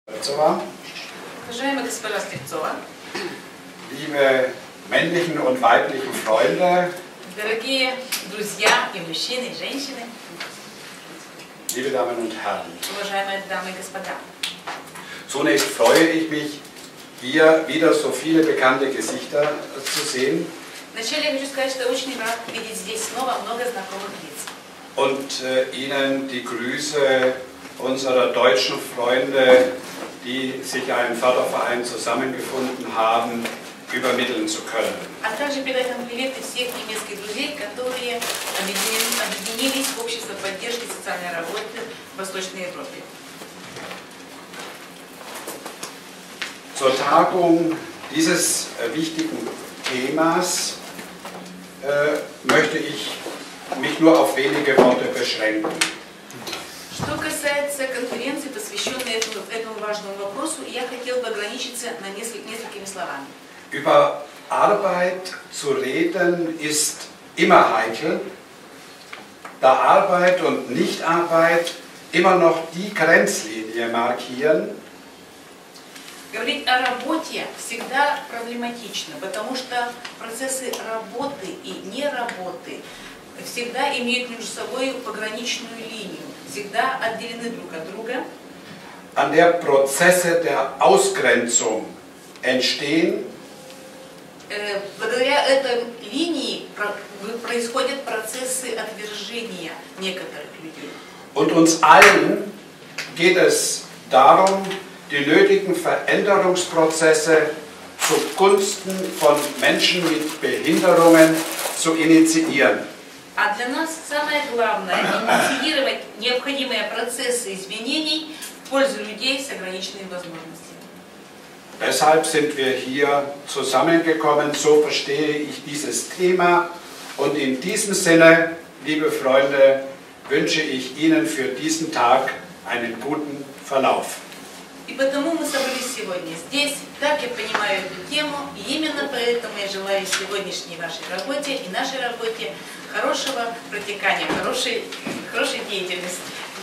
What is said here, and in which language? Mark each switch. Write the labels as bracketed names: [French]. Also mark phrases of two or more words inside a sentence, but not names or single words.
[Russian] Уважаемая госпожа Слепцова, [German] liebe männlichen und weiblichen Freunde, [Russian] дорогие друзья и мужчины, и женщины, [German] liebe Damen und Herren, [Russian] уважаемые дамы и господа. [German] Zunächst freue ich mich, hier wieder so viele bekannte Gesichter zu sehen. [Russian] Вначале я хочу сказать, что очень рад видеть здесь снова много знакомых лиц. [German] Und Ihnen die Grüße unserer deutschen Freunde, die sich einen Förderverein zusammengefunden haben, übermitteln zu können. [Russian] А также передать вам приветы всех немецких друзей, которые объединились в общество поддержки социальной работы в Восточной Европе. [German] Zur Tagung dieses wichtigen Themas möchte ich mich nur auf wenige Worte beschränken. [Russian] Что касается конференции, посвященной этому важному вопросу, я хотел бы ограничиться на несколькими словами. [German] Über Arbeit zu reden ist immer heikel, da Arbeit und Nichtarbeit immer noch die Grenzlinie markieren. [Russian] Говорить о работе всегда проблематично, потому что процессы работы и неработы всегда имеют между собой пограничную линию, всегда отделены друг от друга. [German] An der Prozesse der Ausgrenzung entstehen. [Russian] Благодаря этой линии происходят процессы отвержения некоторых людей. [German] Und uns allen geht es darum, die nötigen Veränderungsprozesse zugunsten von Menschen mit Behinderungen zu initiieren. [Russian] А для нас самое главное – инициировать необходимые процессы изменений в пользу людей с ограниченными возможностями. [German] Deshalb sind wir hier zusammengekommen, so verstehe ich dieses Thema. Und in diesem Sinne, liebe Freunde, wünsche ich Ihnen für diesen Tag einen guten Verlauf. [Russian] И потому мы собрались сегодня здесь, так я понимаю эту тему, и именно поэтому я желаю сегодняшней вашей работе и нашей работе хорошего протекания, хорошей деятельности.